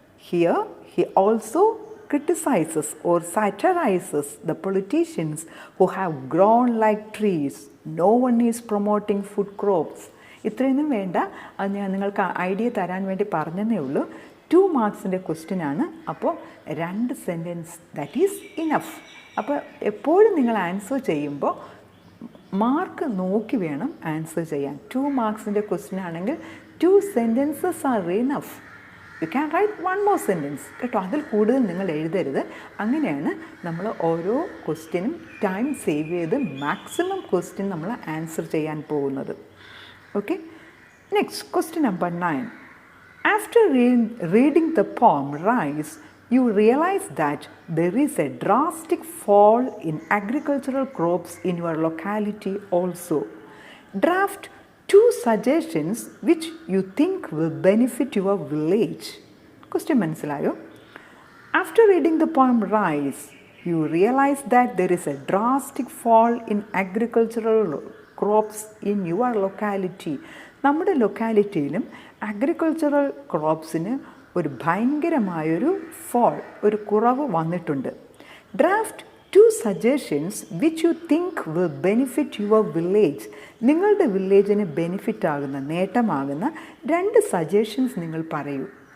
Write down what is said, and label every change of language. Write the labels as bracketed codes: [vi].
[en] Here he also criticizes or satirizes the politicians who have grown like trees. No one is promoting food crops. [ml] ഇത്രയൊന്നും വേണ്ട, അത് ഞാൻ നിങ്ങൾക്ക് idea തരാൻ വേണ്ടി പറഞ്ഞതേ ഉള്ളൂ. 2 മാർക്സിൻ്റെ ക്വസ്റ്റ്യൻ ആണ്. അപ്പോൾ 2 സെൻറ്റൻസ് [en] That is enough. [ml] അപ്പോൾ എപ്പോഴും നിങ്ങൾ ആൻസർ ചെയ്യുമ്പോൾ മാർക്ക് നോക്കി വേണം ആൻസർ ചെയ്യാൻ. 2 മാർക്സിൻ്റെ ക്വസ്റ്റ്യൻ ആണെങ്കിൽ 2 [en] sentences are enough. You can write 1 more sentence [ml] കേട്ടോ. അതിൽ കൂടുതൽ നിങ്ങൾ എഴുതരുത്. അങ്ങനെയാണ് നമ്മൾ ഓരോ ക്വസ്റ്റ്യനും ടൈം സേവ് ചെയ്ത് മാക്സിമം ക്വസ്റ്റ്യൻ നമ്മൾ ആൻസർ ചെയ്യാൻ പോകുന്നത്. Okay, next question number 9. [en] After reading the poem Rise, you realize that there is a drastic fall in agricultural crops in your locality also. Draft 2 suggestions which you think will benefit your village. [ml] Question മനസ്സിലായോ? [en] After reading the poem Rise, you realize that there is a drastic fall in agricultural crops in your locality. [ml] നമ്മുടെ ലൊക്കാലിറ്റിയിലും agricultural ക്രോപ്സിന് ഒരു ഭയങ്കരമായൊരു ഒരു കുറവ് വന്നിട്ടുണ്ട്. [en] Draft 2 suggestions which you think will benefit your village. [ml] നിങ്ങളുടെ വില്ലേജിന് benefit ആകുന്ന, നേട്ടമാകുന്ന 2 suggestions നിങ്ങൾ പറയൂ.